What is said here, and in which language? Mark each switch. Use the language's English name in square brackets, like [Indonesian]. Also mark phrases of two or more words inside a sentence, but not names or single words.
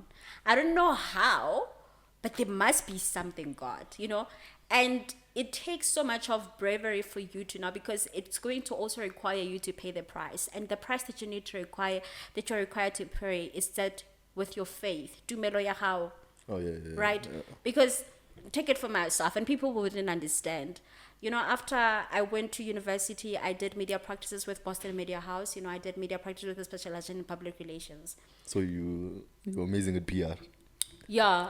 [English] I don't know how, but there must be something, God, And it takes so much of bravery for you to know, because it's going to also require you to pay the price. And the price that you need to require, that you're required to pay, is that with your faith. [Southern Sotho] Tumelo ya hao. [English] Oh, yeah. Right? Yeah. Because take it for myself, and people wouldn't understand. After I went to university, I did media practices with Boston Media House. I did media practices with a specialization in public relations. So you're amazing at PR. Yeah.